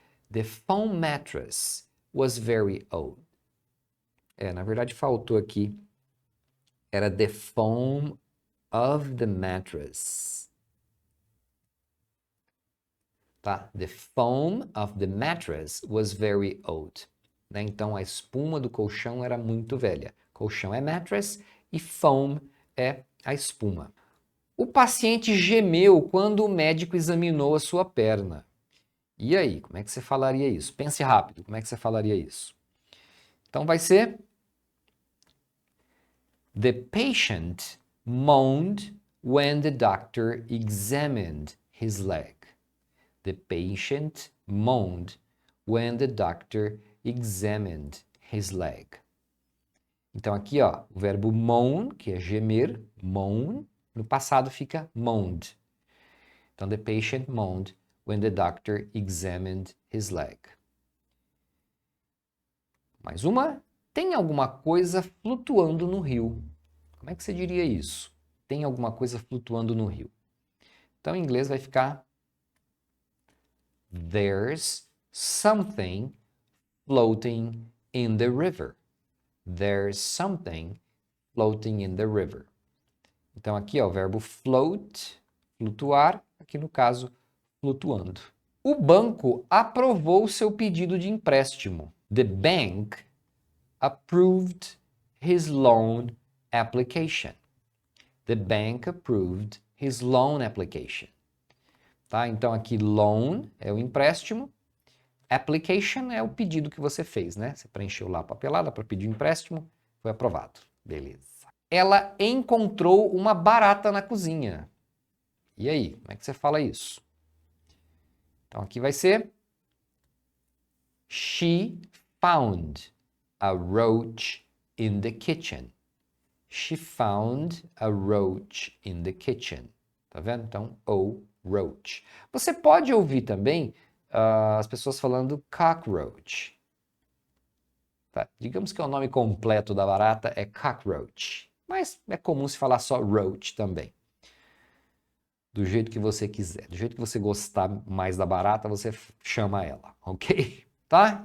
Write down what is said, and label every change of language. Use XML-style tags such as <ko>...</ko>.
<en>The foam mattress was very old.</en> <pt>Na verdade faltou aqui. Era</pt> <en>the foam of the mattress.</en> <pt>Tá?</pt> <en>The foam of the mattress was very old.</en> <pt>Né? Então a espuma do colchão era muito velha. Colchão é mattress e foam é a espuma. O paciente gemeu quando o médico examinou a sua perna. E aí, como é que você falaria isso? Pense rápido, como é que você falaria isso? Então vai ser</pt> <en>The patient moaned when the doctor examined his leg. The patient moaned when the doctor examined his leg.</en> <pt>Então aqui, ó, o verbo moan, que é gemer, moan, no passado fica moaned. Então,</pt> <en>the patient moaned when the doctor examined his leg.</en> <pt>Mais uma. Tem alguma coisa flutuando no rio. Como é que você diria isso? tem alguma coisa flutuando no rio. Então, em inglês vai ficar</pt> <en>There's something floating in the river. There's something floating in the river.</en> <pt>Então, aqui, ó, o verbo float, flutuar, aqui no caso, flutuando. O banco aprovou seu pedido de empréstimo.</pt> <en>The bank approved his loan application. The bank approved his loan application.</en> <pt>Tá? Então, aqui, loan é o empréstimo. Application é o pedido que você fez, né? Você preencheu lá a papelada para pedir o empréstimo, foi aprovado. Beleza. Ela encontrou uma barata na cozinha. E aí, como é que você fala isso? Então, aqui vai ser</pt> <en>She found a roach in the kitchen. She found a roach in the kitchen.</en> <pt>Tá vendo? Então, roach. Você pode ouvir também as pessoas falando cockroach. Tá? Digamos que o nome completo da barata é cockroach, mas é comum se falar só roach também. Do jeito que você quiser, do jeito que você gostar mais da barata, você chama ela, ok? Tá?</pt>